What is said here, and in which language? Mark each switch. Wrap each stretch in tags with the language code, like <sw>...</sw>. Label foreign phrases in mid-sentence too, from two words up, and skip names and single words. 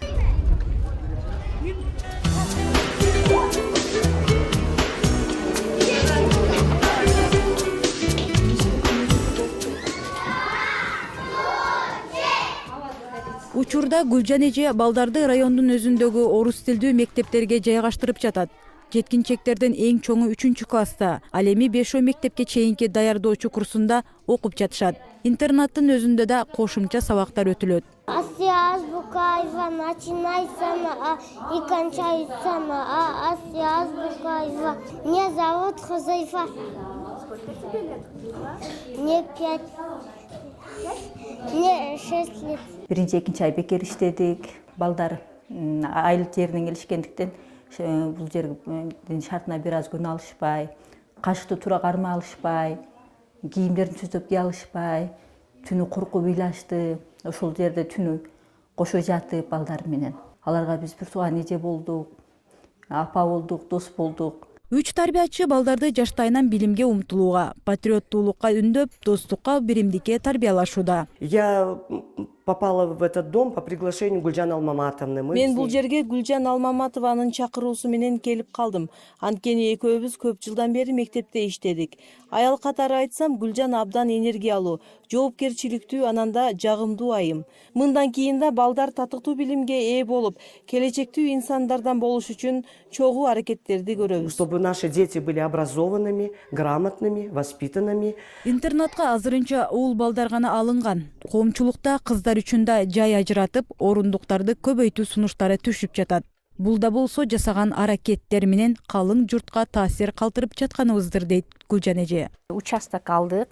<ky>Учурда Гүлжан эже балдарды райондун өзүндөгү орус тилдүү мектептерге жайгаштырып жатат. Жеткинчектердин эң чоңу 3-класста, ал эми 5 мектепке чейинки даярдоочу курсунда окуп жатышат. Интернаттын өзүндө да кошумча сабактар өтүлөт.</ky> <ru>Азбука начинается на и кончается на а. Азбука. Меня зовут Хузайфа. Сколько тебе лет? Мне 5. Мне 6 лет.</ru> <ky>Биринчи, экинчи ай бекер иштедик. Балдар айыл жеринен келишкендиктен бул жердин шартына бир аз күн алышпай, кашты туура кармай алышпай, кийимдерин түзөп кие алышпай, түнү коркуп ыйлашты. Ошол жерде түнү кошо жатып балдар менен. Аларга биз бир тууган эже болдук, апа болдук, дос болдук. 3 тарбиячы балдарды жаштайынан билимге умтулууга, патриоттуулукка үндөп, достукка, биримдикке тарбиялашууда.</ky> <ru>Я попала в этот дом по приглашению Гульжан Алмаматовны.</ru> <ky>Мен бул жерге Гүлжан Алмаматованын чакыруусу менен келип калдым. Анткени экөөбүз көп жылдан бери мектепте иштедик. Аял катары айтсам, Гүлжан абдан энергиялуу, жоопкерчиликтүү, ананда жагымдуу айым. Мындан кийин да балдар татыктуу билимге ээ болуп, келечектүү инсандардан болуш үчүн чогуу аракеттерди көрөбүз.</ky> <ru>Чтобы наши дети были образованными, грамотными, воспитанными.</ru> <ky>Интернатка азырынча уул балдар гана алынган. Коомчулукта кыздар үчүн да жай ажыратып, орундуктарды көбөйтүү сунуштары түшүп жатат. Бул да болсо жасаган аракеттер менен калың журтка таасир калтырып жатканыбыздыр дейт Гүлжан эже. Участок алдык.</ky>